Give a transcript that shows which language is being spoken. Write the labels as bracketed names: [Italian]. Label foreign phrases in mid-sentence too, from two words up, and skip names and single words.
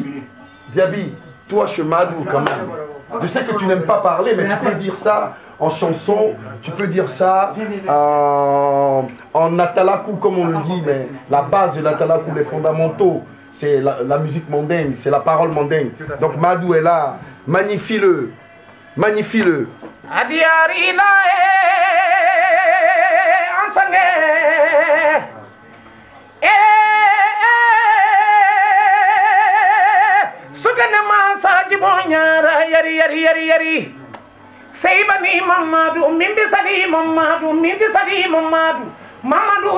[French] Diaby, toi chez Madou quand même. Je sais que tu n'aimes pas parler, mais tu peux dire ça en chanson, tu peux dire ça en atalakou comme on le dit, mais la base de l'atalakou, les fondamentaux, c'est la musique mondaine, c'est la parole mondaine. Donc Madou est là, magnifie-le, magnifie-le. Yari Seybani Mamadou Mimbi Sali Mamadou Mimbi Sali Mamadou Mamadou